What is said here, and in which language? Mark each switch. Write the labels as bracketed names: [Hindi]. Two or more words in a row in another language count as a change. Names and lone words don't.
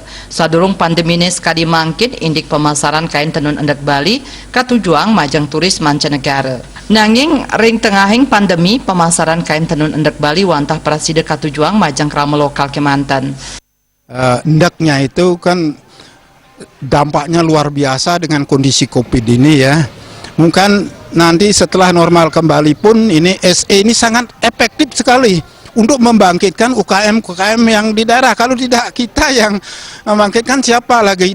[Balinese] Sadurung pandemi ini sekali mangkin indik pemasaran kain tenun endek Bali katujuang majang turis mancanegara. Nanging ring tengahing pandemi pemasaran kain tenun endek Bali wantah prasida katujuang majang krama lokal Kemanten. [Indonesian] Endeknya itu kan dampaknya luar biasa dengan kondisi COVID ini ya. Mungkin nanti setelah normal kembali pun ini SE ini sangat efektif sekali untuk membangkitkan UKM-UKM yang di daerah. Kalau tidak kita yang membangkitkan siapa lagi?